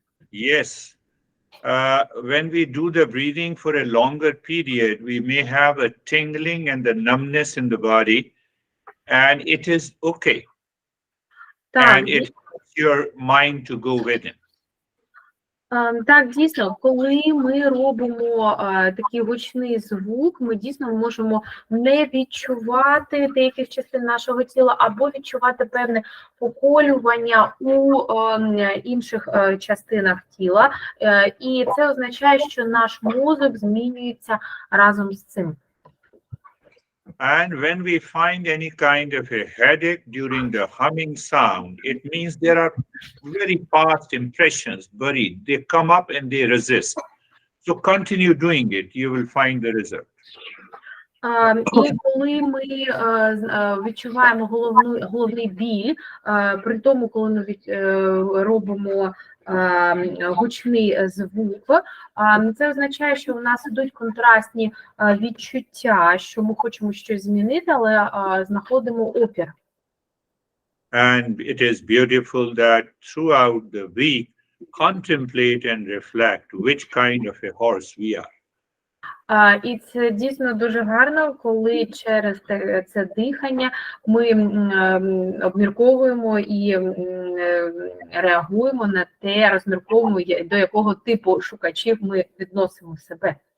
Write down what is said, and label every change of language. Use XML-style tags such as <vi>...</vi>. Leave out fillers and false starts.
<en>Yes. When we do the breathing for a longer period, we may have a tingling and the numbness in the body, and it is okay. And it helps your mind to go within.</en> <uk>Так, дійсно, коли ми робимо такий гучний звук, ми дійсно можемо не відчувати деяких частин нашого тіла або відчувати певне поколювання у інших частинах тіла. І це означає, що наш мозок змінюється разом з цим.</uk> <en>And when we find any kind of a headache during the humming sound, it means there are very past impressions buried. They come up and they resist. So continue doing it. You will find the result.</en> <uk>І коли ми відчуваємо головний біль, при тому, коли ми робимо гучний звук, це означає, що у нас ідуть контрастні відчуття, що ми хочемо щось змінити, але знаходимо опір.</uk> <en>And it is beautiful that throughout the week, contemplate and reflect which kind of a horse we are.</en> <uk>І це дійсно дуже гарно, коли через це дихання ми обмірковуємо і реагуємо на те, розмірковуємо, до якого типу шукачів ми відносимо себе.</uk>